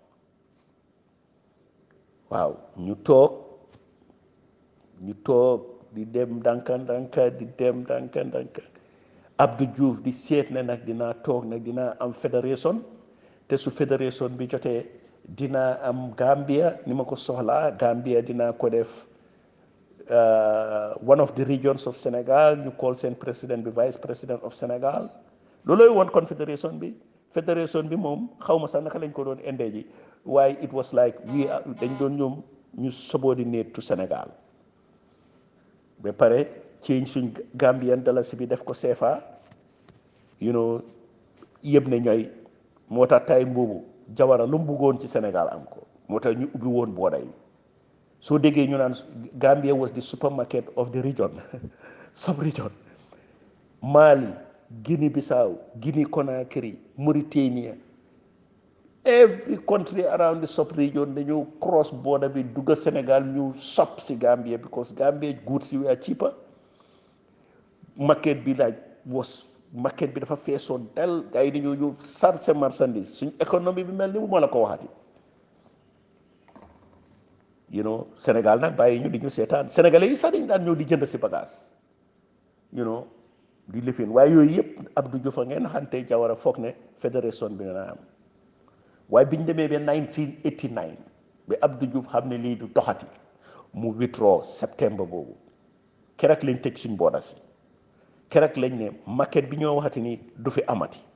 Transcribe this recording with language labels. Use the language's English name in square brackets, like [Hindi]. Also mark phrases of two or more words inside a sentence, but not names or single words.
[Wolof] waaw ñu toog di dem ndànka di dem ndànka Abdou Diouf di seet ne nag dinaa toog nag dinaa am fédération te su fédération bi jotee dina am Gambia ni ma ko soxlaa Gambia dina ko def [English] one of the regions of Sénégal [Wolof] ñu call seen président bi [English] vice président of Sénégal [Wolof] loolooy woon confédération bi fédération bi moom xaw ma sax naka lañ ko doon indee ji waaye [English] it was like [Wolof] dañ doon ñoom ñu [English] subordinate to Sénégal [Wolof] ba pare change suñ Gambian dalasi bi def ko CFA yëpp ne ñooy moo tax tay boobu Jawara lu mu bëggoon ci Sénégal am ko moo tax ñu ubbi woon booda yi soo déggee ñu [English] naan Gambia was the supermarket of the region sub region Mali Guinea Bissau Guinea Conakry Mauritania every country around the sub region [Wolof] dañu [English] cross border [Wolof] bi dugga Sénégal ñu sop si Gambia [English] because Gambia goods were cheaper [Wolof] market bi market bi dafa feesoon [French] tel gars [Wolof] yi dañoo ñëw sarse marchandise suñ économie bi mel ni bu ma la ko waxati Sénégal nag bàyyi ñu di ñu seetaan sénégalais yi sax dañ daan ñëw di jënd si bagage di lifin waaye yooyu yëpp Abdou Diouf a ngeen xante Jawara foog ne fédération bi dana am waaye biñ demee ba 1989 ba Abdou Diouf xam ne lii du doxati mu withdraw septembre boobu keroog lañ tëj suñ booda si keroog lañ ne market bi ñoo waxati ni du fi amati